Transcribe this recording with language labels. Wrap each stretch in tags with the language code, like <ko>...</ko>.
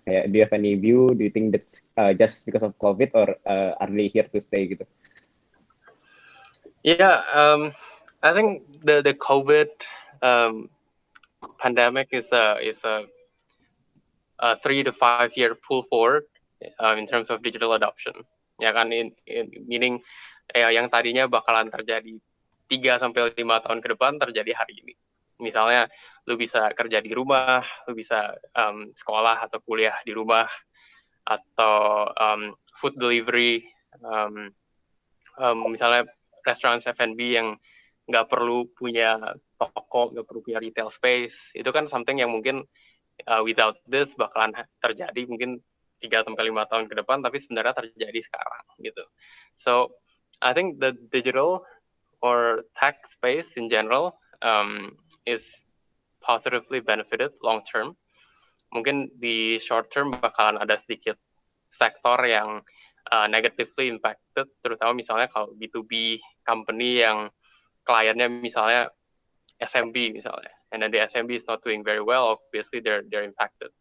<en>Kayak do you have any view? Do you think that's just because of COVID or are they here to stay gitu? Yeah, I think the COVID pandemic is a 3 to 5 year pull forward in terms of digital adoption.</en> <id>Ya kan, meaning yang tadinya bakalan terjadi 3 sampai 5 tahun ke depan terjadi hari ini. Misalnya lu bisa kerja di rumah, lu bisa sekolah atau kuliah di rumah, atau food delivery, misalnya restoran F&B yang nggak perlu punya toko, nggak perlu punya retail space. Itu kan something yang mungkin</id> <en>without this</en> <id>bakalan terjadi mungkin 3 sampai 5 tahun ke depan, tapi sebenarnya terjadi sekarang gitu. So I think the digital or tech space in general is positively benefited long term. Mungkin di short term bakalan ada sedikit sektor yang</id> <en>negatively impacted,</en> <id>terutama misalnya kalau B2B company yang kliennya misalnya SMB misalnya,</id> <en>and then the SMB is not doing very well, obviously they're impacted.</en>